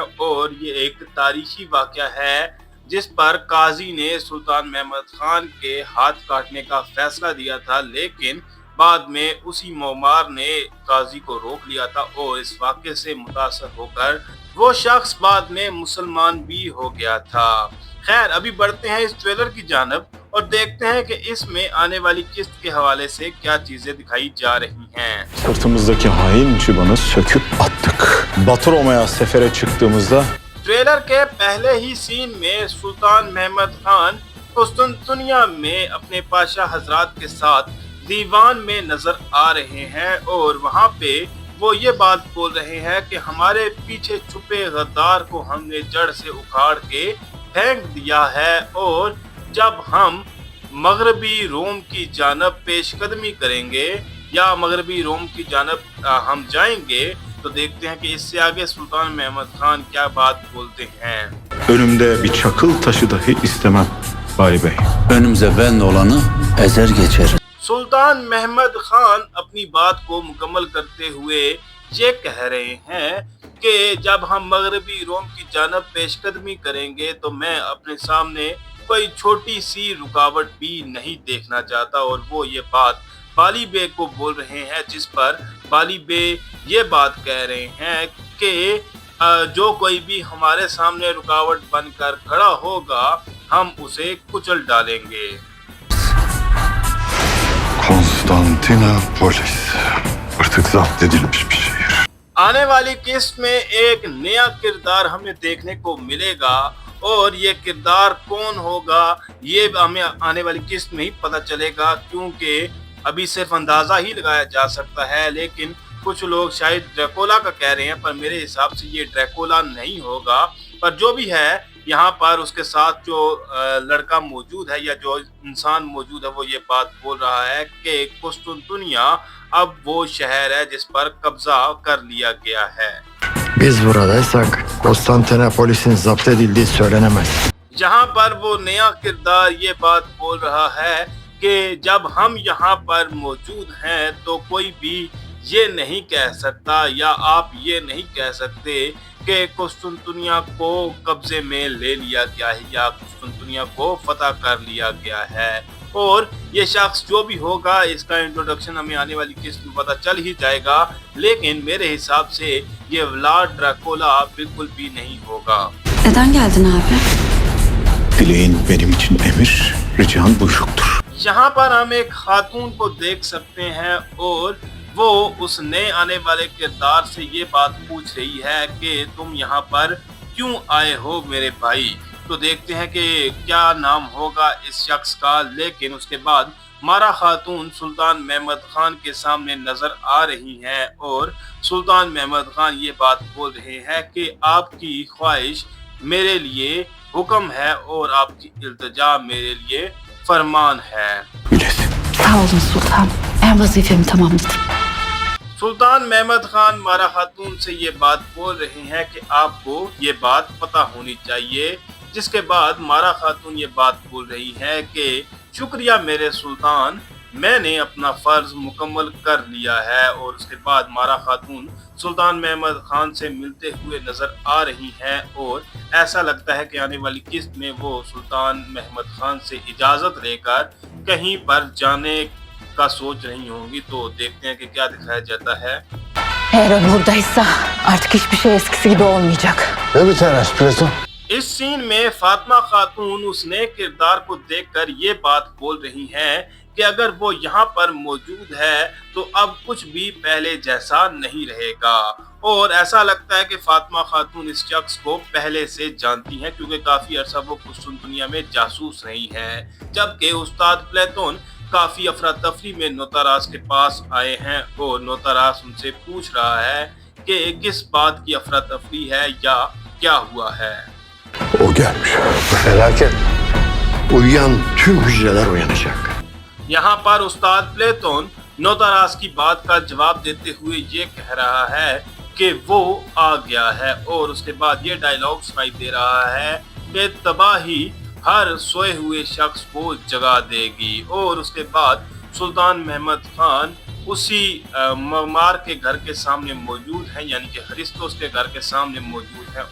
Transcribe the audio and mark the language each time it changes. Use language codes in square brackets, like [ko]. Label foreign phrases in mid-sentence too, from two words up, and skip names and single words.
[ur] اور یہ ایک تاریخی واقعہ ہے جس پر قاضی نے سلطان محمد خان کے ہاتھ کاٹنے کا فیصلہ دیا تھا، لیکن بعد میں اسی معمار نے قاضی کو روک لیا تھا اور اس واقعے سے متاثر ہو کر وہ شخص بعد میں مسلمان بھی ہو گیا تھا. خیر، ابھی بڑھتے ہیں اس ٹریلر کی جانب اور دیکھتے ہیں کہ اس میں آنے والی قسط کے حوالے سے کیا چیزیں دکھائی جا رہی ہیں. [tr] Sırtımızdaki hain çıbanı söküp attık. Batı Roma'ya sefere çıktığımızda [ur] ٹریلر کے پہلے ہی سین میں سلطان محمد خان قسطنطنیہ میں اپنے پاشا حضرات کے ساتھ دیوان میں نظر آ رہے ہیں اور وہاں پے وہ یہ بات بول رہے ہیں کہ ہمارے پیچھے چھپے غدار کو ہم نے جڑ سے اکھاڑ کے پھینک دیا ہے، اور جب ہم مغربی روم کی جانب پیش قدمی کریں گے یا مغربی روم کی جانب ہم جائیں گے تو دیکھتے ہیں کہ اس سے آگے سلطان محمد خان کیا بات بولتے ہیں. [tr] önümde bir çakıl taşı dahi istemem Bari Bey. Önümüze ben olanı ezer geçer. [ur] سلطان محمد خان اپنی بات کو مکمل کرتے ہوئے یہ کہہ رہے ہیں کہ جب ہم مغربی روم کی جانب پیش قدمی کریں گے تو میں اپنے سامنے کوئی چھوٹی سی رکاوٹ بھی نہیں دیکھنا چاہتا. اور وہ یہ بات بالی بے کو بول رہے ہیں، جس پر بالی بے یہ بات کہہ رہے ہیں کہ جو کوئی بھی ہمارے سامنے رکاوٹ بن کر کھڑا ہوگا ہم اسے کچل ڈالیں گے. [tr] Konstantinopolis artık zapt edilmiş bir şehir. [ur] آنے والی قسط میں ایک نیا کردار ہمیں دیکھنے کو ملے گا اور یہ کردار کون ہوگا یہ ہمیں آنے والی قسط میں ہی پتا چلے گا، کیونکہ ابھی صرف اندازہ ہی لگایا جا سکتا ہے. لیکن کچھ لوگ شاید ڈریکولا کا کہہ رہے ہیں، پر میرے حساب سے یہ ڈریکولا نہیں ہوگا. پر جو بھی ہے، یہاں پر اس کے ساتھ جو لڑکا موجود ہے یا جو انسان موجود ہے وہ یہ بات بول رہا ہے کہ قسطنطنیہ اب وہ شہر ہے جس پر قبضہ کر لیا گیا ہے. [tr] Biz buradaysak Konstantinopolis'in zapt edildiği söylenemez. [ur] یہاں پر وہ نیا کردار یہ بات بول رہا ہے کہ جب ہم یہاں پر موجود ہیں تو کوئی بھی یہ نہیں کہہ سکتا یا آپ یہ نہیں کہہ سکتے کہ قسطنطنیہ کو قبضے میں لے لیا گیا ہے یا قسطنطنیہ کو فتح کر لیا گیا ہے. اور یہ شخص جو بھی ہوگا اس کا انٹروڈکشن ہمیں آنے والی قسط میں پتا چل ہی جائے گا، لیکن میرے حساب سے یہ ولاد ڈریکولا بالکل بھی نہیں ہوگا. [tr] Neden geldin abi? Dileğin benim için emir, rican buyruktur. [ur] یہاں پر ہم ایک خاتون کو دیکھ سکتے ہیں اور وہ اس نئے آنے والے کردار سے یہ بات پوچھ رہی ہے کہ تم یہاں پر کیوں آئے ہو میرے بھائی. تو دیکھتے ہیں کہ کیا نام ہوگا اس شخص کا. لیکن اس کے بعد مارا خاتون سلطان محمد خان کے سامنے نظر آ رہی ہیں اور سلطان محمد خان یہ بات بول رہے ہیں کہ آپ کی خواہش میرے لیے حکم ہے اور آپ کی التجا میرے لیے فرمان ہے. [tr] Sağ olun sultan. Ben vazifemi tamamladım. [ur] سلطان محمد خان مارا خاتون سے یہ بات بول رہے ہیں کہ آپ کو یہ بات پتا ہونی چاہیے، جس کے بعد مارا خاتون یہ بات بول رہی ہے کہ شکریہ میرے سلطان، میں نے اپنا فرض مکمل کر لیا ہے. اور اس کے بعد مارا خاتون سلطان محمد خان سے ملتے ہوئے نظر آ رہی ہیں اور ایسا لگتا ہے کہ آنے والی قسط میں وہ سلطان محمد خان سے اجازت لے کر کہیں پر جانے کا سوچ رہی ہوں گی. تو دیکھتے ہیں کہ کیا دکھایا جاتا ہے. [tr] Eğer o buradaysa artık hiçbir şey eskisi gibi olmayacak. Ne bir telaş Platon? [ur] اس سین میں فاطمہ خاتون اس نئے کردار کو دیکھ کر یہ بات بول رہی ہیں کہ اگر وہ یہاں پر موجود ہے تو اب کچھ بھی پہلے جیسا نہیں رہے گا. اور ایسا لگتا ہے کہ فاطمہ خاتون اس شخص کو پہلے سے جانتی ہیں کیونکہ کافی عرصہ وہ قسطن دنیا میں جاسوس رہی ہیں. جبکہ استاد پلیٹون کافی افرا تفری میں نوتاراس کے پاس آئے ہیں اور نوتاراس ان سے پوچھ رہا ہے کہ کس بات کی افرا تفری ہے یا کیا ہوا ہے. [tr] O gelmiş. Felaket. Uyuyan tüm hücreler uyanacak. [ur] یہاں پر استاد پلیٹون نوتاراس کی بات کا جواب دیتے ہوئے یہ کہہ رہا ہے کہ وہ آ گیا ہے اور اس کے بعد یہ ڈائیلاگ سنائی دے رہا ہے کہ تباہی ہر سوئے ہوئے شخص کو جگا دے گی. اور اس کے بعد سلطان محمد خان اسی معمار کے گھر کے سامنے موجود ہیں، یعنی کہ ہرستوس کے گھر کے سامنے موجود ہیں.